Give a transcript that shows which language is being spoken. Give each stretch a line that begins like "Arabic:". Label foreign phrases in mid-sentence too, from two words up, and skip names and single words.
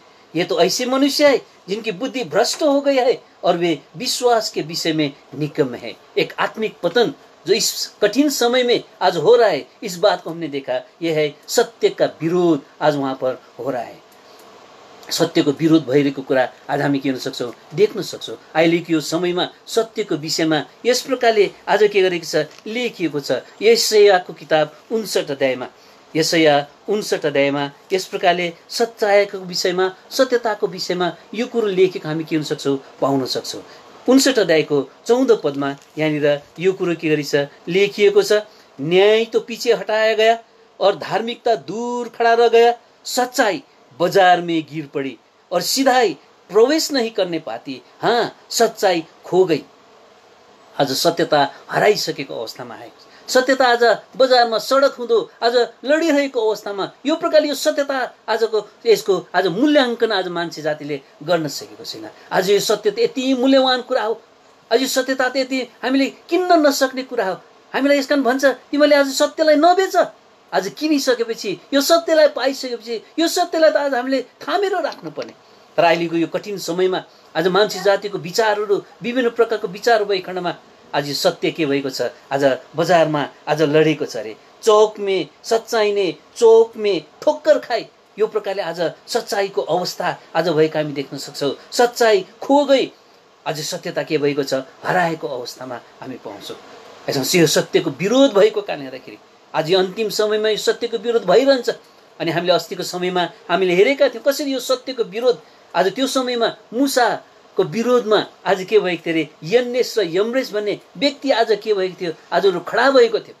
Hindi: ये तो ऐसे मनुष्य है जिनकी बुद्धि भ्रष्ट हो गई है और वे विश्वास के विषय में निकम्म है। एक आत्मिक पतन जो इस कठिन समय में आज हो रहा है, इस बात को हमने देखा। यह है सत्य का विरोध आज वहाँ पर हो रहा है।
Nepali: सत्यको विरोध भइरहेको कुरा आज हामी के गर्न सक्छौँ, देख्न सक्छौँ। अहिलेको यो समयमा सत्यको विषयमा यस प्रकारले आज के गरेको छ, लेखिएको छ। यशायाको किताब 59 अध्यायमा, यशाया 59 अध्यायमा यस प्रकारले सच्चाइको विषयमा, सत्यताको विषयमा यो कुरो लेखेको हामी के गर्न सक्छौँ, पाउन सक्छौँ। 59 अध्यायको 14 पदमा यहाँनिर यो कुरो के गरेको छ, लेखिएको छ।
Hindi: न्याय तो पीछे हटाया गया और धार्मिकता दूर खड़ा रह गया, सच्चाई बाजार में गिर पड़ी और सीधाई प्रवेश नहीं करने पाती। हाँ, सच्चाई खो गई।
Nepali: आज सत्यता हराइसकेको अवस्थामा आएको छ। सत्यता आज बजारमा सडक हुँदो आज लडिरहेको अवस्थामा यो प्रकारले यो सत्यता आजको यसको आज मूल्याङ्कन आज मान्छे जातिले गर्न सकेको छैन। आज यो सत्य त यति मूल्यवान कुरा हो, आज यो सत्यता त यति हामीले किन्न नसक्ने कुरा हो। हामीलाई यसकारण भन्छ, तिमीले आज सत्यलाई नबेच। आज किनिसकेपछि, यो सत्यलाई पाइसकेपछि, यो सत्यलाई त आज हामीले थामेर राख्नुपर्ने। तर अहिलेको यो कठिन समयमा आज मान्छे जातिको विचारहरू, विभिन्न प्रकारको विचार भएको खण्डमा आज यो सत्य के भएको छ, आज बजारमा आज लडेको छ अरे।
Hindi: चौक में सच्चाई ने चौक में ठोक्कर खाई,
Nepali: यो प्रकारले आज सच्चाईको अवस्था आज भएको हामी देख्न सक्छौँ।
Hindi: सच्चाई खो गई,
Nepali: आज सत्यता के भएको छ, हराएको अवस्थामा हामी पाउँछौँ। यसमा यो सत्यको विरोध भएको कारणले गर्दाखेरि आज यो अन्तिम समयमा यो सत्यको विरोध भइरहन्छ। अनि हामीले अस्तिको समयमा हामीले हेरेका थियौँ कसरी यो सत्यको विरोध आज त्यो समयमा मूसा को विरोधमा आज के भएको थियो अरे, यन्नेस र यम्रेस भन्ने व्यक्ति आज के भएको थियो, आज खडा भएको थियो।